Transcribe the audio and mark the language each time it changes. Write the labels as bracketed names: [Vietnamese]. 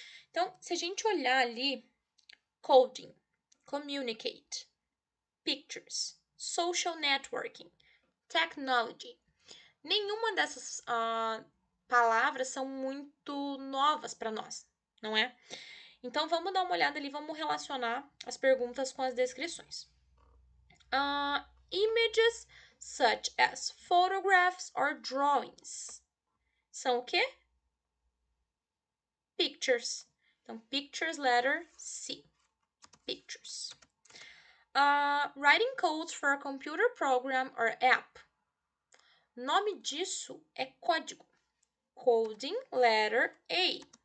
[Portuguese] Então, se a gente olhar ali, coding, communicate, pictures, social networking, technology, nenhuma dessas palavras são muito novas para nós, não é? Então, vamos dar uma olhada ali, vamos relacionar as perguntas com as descrições. [English] Images such as photographs or drawings. [Portuguese] São o quê? [English] Pictures. Então, pictures, letter C. Pictures. Writing codes for a computer program or app. [Portuguese] O nome disso é código. [English] Coding, letter A.